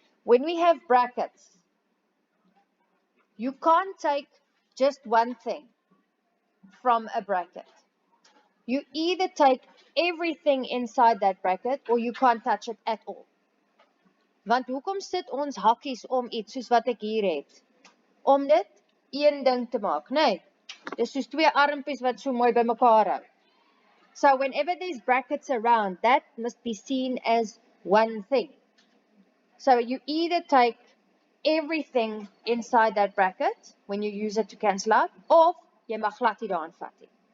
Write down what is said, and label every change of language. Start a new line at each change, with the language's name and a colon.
English: When we have brackets, you can't take just one thing from a bracket. You either take everything inside that bracket or you can't touch it at all.
Afrikaans: Want hoekom sit ons hakkies om iets soos wat ek hier het? Om dit een ding te maak, nee. Dis soos twee armpies wat so mooi by mekaar hou.
English: So whenever there's brackets around, that must be seen as one thing. So you either take everything inside that bracket when you use it to cancel out,
Afrikaans: of jy mag glad nie daaraan vat nie.